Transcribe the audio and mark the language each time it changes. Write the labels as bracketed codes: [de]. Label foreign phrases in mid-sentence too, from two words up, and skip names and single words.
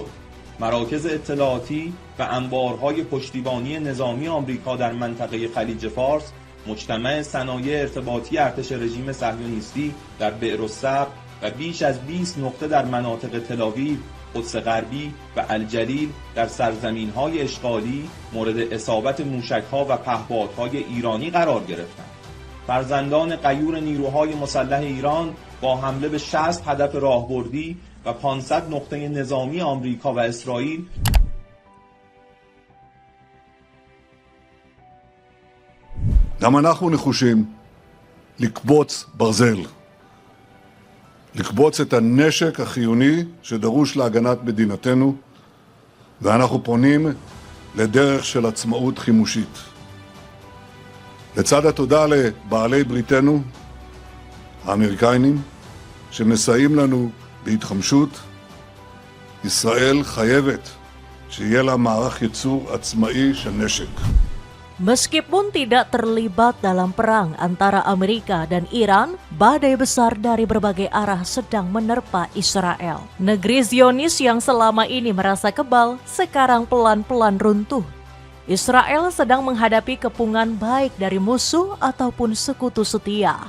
[fa] مراکز اطلاعاتی و انبارهای پشتیبانی نظامی آمریکا در منطقه خلیج فارس، مجتمع صنایع ارتباطی ارتش رژیم صهیونیستی در بئرالصبر و بیش از 20 نقطه در مناطق تل‌آویو، قدس غربی و الجلیل در سرزمین‌های اشغالی مورد اصابت موشک‌ها و پهپادهای ایرانی قرار گرفتند. فرزندان غیور نیروهای مسلح ایران با حمله به 60 هدف راهبردی و 500 نقطه نظامی آمریکا و اسرائیل [he] גם אנחנו נחושים לקבוץ ברזל, לקבוץ את הנשק החיוני שדרוש להגנת מדינתנו, ואנחנו פונים לדרך של עצמאות חימושית. לצד התודה לבעלי בריתנו, האמריקאים, שמסייעים לנו בהתחמשות, ישראל חייבת שיהיה לה מערך ייצור עצמאי של נשק. [id] Meskipun tidak terlibat dalam perang antara Amerika dan Iran, badai besar dari berbagai arah sedang menerpa Israel. Negeri Zionis yang selama ini merasa kebal, sekarang pelan-pelan runtuh. Israel sedang menghadapi kepungan baik dari musuh ataupun sekutu setia.